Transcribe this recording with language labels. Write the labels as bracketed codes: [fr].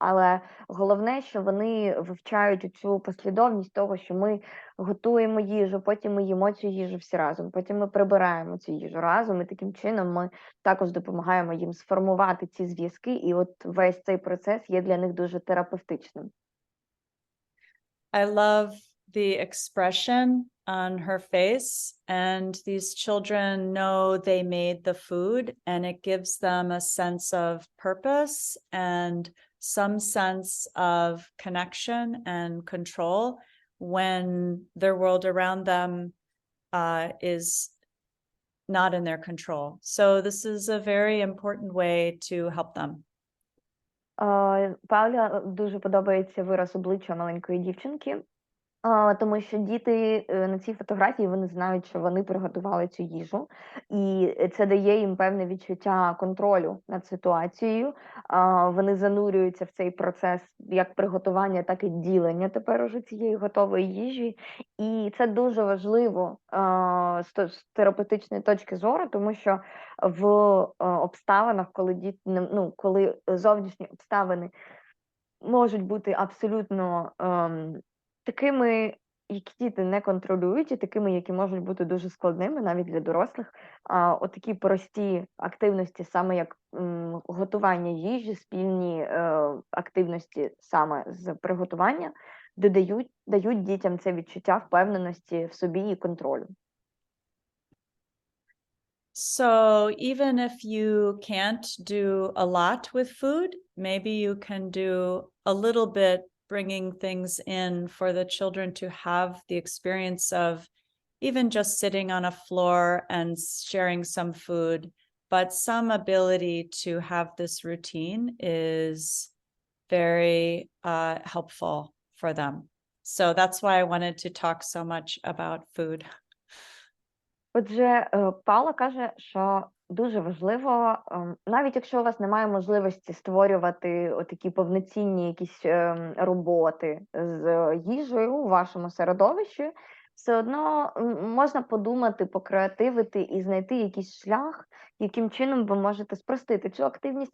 [uk] Але головне, що вони вивчають цю послідовність того, що ми готуємо їжу, потім ми їмо цю їжу всі разом, потім ми прибираємо цю їжу разом, і таким чином ми також допомагаємо їм сформувати ці зв'язки, і от весь цей процес є для них дуже терапевтичним. [en] I love the expression on her face, and these children know they made the food, and it gives them a sense of purpose and some sense of connection and control when their world around them is not in their control. So this is a very important way to help them. [uk] Паулі дуже подобається вираз обличчя маленької дівчинки, тому що діти на цій фотографії, вони знають, що вони приготували цю їжу, і це дає їм певне відчуття контролю над ситуацією. Вони занурюються в цей процес як приготування, так і ділення тепер уже цієї готової їжі. І це дуже важливо з терапевтичної точки зору, тому що в обставинах, коли зовнішні обставини можуть бути абсолютно такими, які діти не контролюють, і такими, які можуть бути дуже складними навіть для дорослих. Такі прості активності, саме як готування їжі, спільні активності саме з приготування, дають дітям це відчуття впевненості в собі і контролю. [en] So even if you can't do a lot with food, maybe you can do a little bit, bringing things in for the children to have the experience of even just sitting on a floor and sharing some food, but some ability to have this routine is very helpful for them. So that's why I wanted to talk so much about food. [uk] Отже, Паула каже, що дуже важливо, навіть якщо у вас немає можливості створювати такі повноцінні якісь роботи з їжею у вашому середовищі, все одно можна подумати, покреативити і знайти якийсь шлях, яким чином ви можете спростити цю активність.